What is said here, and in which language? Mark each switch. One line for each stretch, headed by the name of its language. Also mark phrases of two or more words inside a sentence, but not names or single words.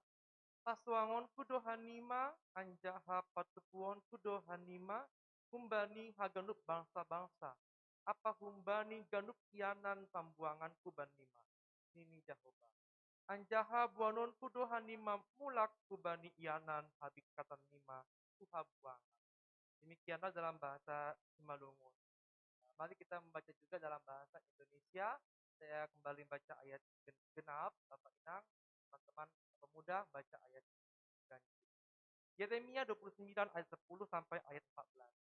Batak Simalungun: Paswangon kudo hanima, anjaha patupuon kudo hanima, humbani haganup bangsa-bangsa. Apa humbani ganup ianan pambuangan kubanima. Nini Jahoba. Anjaha buanon kudo hanima mulak kubani ianan habik katan nima kuhabuangan.
Indonesian: Demikianlah dalam bahasa Simalungun. Mari kita membaca juga dalam bahasa Indonesia. Saya kembali baca ayat genap, Bapak Inang, teman-teman pemuda baca ayat ganjil. Yeremia 29 ayat 10 sampai ayat 14.